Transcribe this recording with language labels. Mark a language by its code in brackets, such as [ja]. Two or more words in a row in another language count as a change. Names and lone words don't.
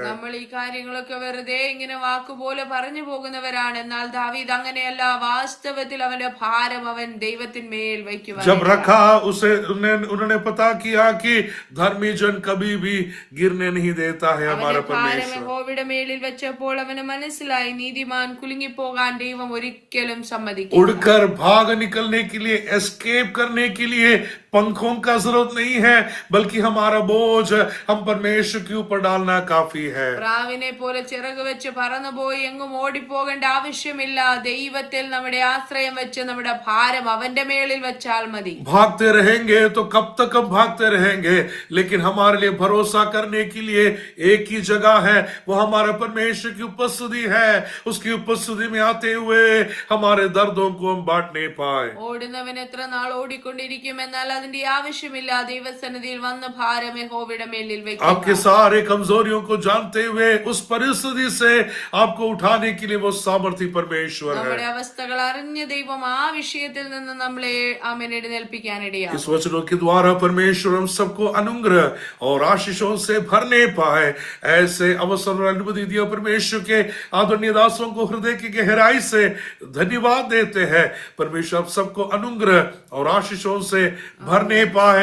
[ml] നമ്മൾ ഈ കാര്യങ്ങളൊക്കെ വെറുതെ ഇങ്ങനെ വാക്കുപോലെ പറഞ്ഞു പോകുന്നവരാണ്. എന്നാൽ ദാവീദ് അങ്ങനെയല്ല. വാസ്തവത്തിൽ അവന്റെ ഭാരം അവൻ ദൈവത്തിന്മേൽ വയ്ക്കുവാൻ. [hi] जब रखा उसे उन्होंने पता किया कि धर्मी जन कभी भी गिरने नहीं देता है हमारा ഭാരം परमेश्वर। [ml] യഹോവയുടെ മേലിൽ വെച്ചപ്പോൾ അവന് മനസ്സിലായി, നീതിമാൻ കുലുങ്ങിപ്പോകാൻ ദൈവം ഒരിക്കലും സമ്മതിക്കില്ല. [hi] उड़कर भाग निकलने के लिए, एस्केप करने के लिए पंखों का जरूरत नहीं है, बल्कि हमारा बोझ हम परमेश्वर के ऊपर डालना काफी है। [ml] പ്രാവിനെ പോലെ ചിറക് വെച്ച് പറന്നുപോയി എങ്ങും ഓടിപ്പോകേണ്ട ആവശ്യമില്ല. ദൈവത്തിൽ നമ്മുടെ ആശ്രയം വെച്ച് നമ്മുടെ ഭാരം അവന്റെ മേളിൽ വെച്ചാൽ മതി. [hi] भागते रहेंगे तो कब तक हम भागते रहेंगे, लेकिन हमारे लिए भरोसा करने के लिए एक ही जगह है, वो हमारा परमेश्वर की उपस्थिति है। उसकी उपस्थिति में आते हुए हमारे दर्दों को हम बांट नहीं पाए। [ml] ഓടുന്നവൻ എത്ര നാൾ ഓടിക്കൊണ്ടിരിക്കും, എന്നാൽ അതിന്റെ ആവശ്യമില്ല. ദൈവസന്നിധിയിൽ വന്ന് ഭാരം യഹോവയുടെ മേലിൽ आपके വെക്കുക. [hi] सारे कमजोरियों को जानते हुए उस परिस्थिति से आपको उठाने के लिए वो सामर्थी परमेश्वर നമ്മുടെ है। [ml] അവസ്ഥകൾ അറിഞ്ഞ ദൈവം ആ വിഷയത്തിൽ നിന്ന് നമ്മളെ ആമേൻ എഴുന്നേൽപ്പിക്കാനിടയാണ്. [hi] इस वचनों के द्वारा परमेश्वर हम सबको अनुग्रह और आशीषों से भरने पाए, ऐसे अवसर और अनुमति दिया। परमेश्वर के आदरणीय दासों को हृदय की गहराई से धन्यवाद देते हैं। परमेश्वर आप सबको अनुग्रह और आशीषों से भरने पाए।